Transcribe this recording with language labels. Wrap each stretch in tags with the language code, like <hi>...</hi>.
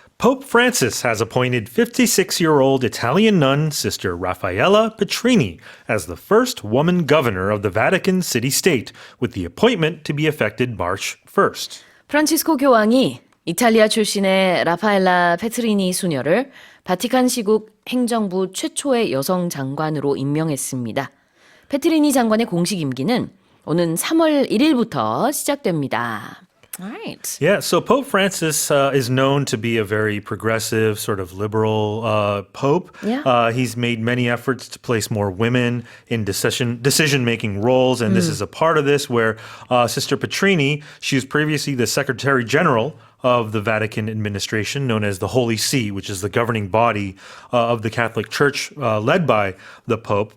<en>Pope Francis has appointed 56-year-old Italian nun Sister Raffaella Petrini as the first woman governor of the Vatican city-state, with the appointment to be effected March 1st.</en> <ko>프란치스코 교황이 이탈리아 출신의 라파엘라 페트리니 수녀를 바티칸 시국 행정부 최초의 여성 장관으로 임명했습니다. 페트리니 장관의 공식 임기는 오는 3월 1일부터 시작됩니다.</ko> <en>Right. Yeah, so Pope Francis is known to be a very progressive, sort of liberal pope. Yeah. He's made many efforts to place more women in decision-making roles, and this is a part of this where Sister Petrini, she was previously the Secretary General of the Vatican administration, known as the Holy See, which is the governing body of the Catholic Church led by the Pope.</en>